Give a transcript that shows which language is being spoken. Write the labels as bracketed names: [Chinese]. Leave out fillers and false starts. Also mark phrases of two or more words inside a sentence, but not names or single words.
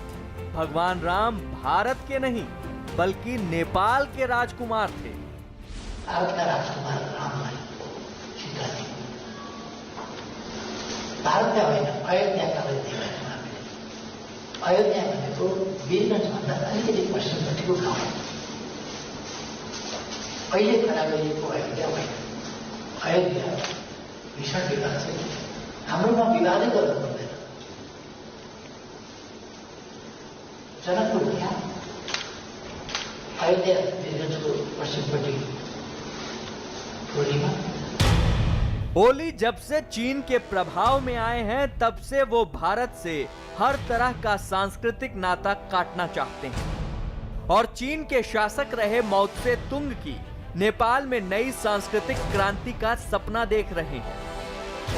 [Hindi] भगवान राम भारत के नहीं बल्कि नेपाल के राजकुमार थे। भारत का राजकुमार [Nepali] रामलाई सीता जी [Hindi] भारत का [Nepali] होइन [Hindi] अयोध्या का [Nepali] अयोध्या भनेको वीरगंजभन्दा अलिकति पश्चिमपट्टिको गाउँ हो। अहिले खडा गरिएको अयोध्या होइन। अयोध्या भीषण विवाद छ। हाम्रोमा विवादै गर्नु पर्दैन। जनकपुर क्या अयोध्या वीरगंजको पश्चिमपट्टि टोलीमा। [Hindi] ओली जब से चीन के प्रभाव में आए हैं तब से वो भारत से हर तरह का सांस्कृतिक नाता काटना चाहते हैं और चीन के शासक रहे माओ त्से तुंग की नेपाल में नई सांस्कृतिक क्रांति का सपना देख रहे हैं।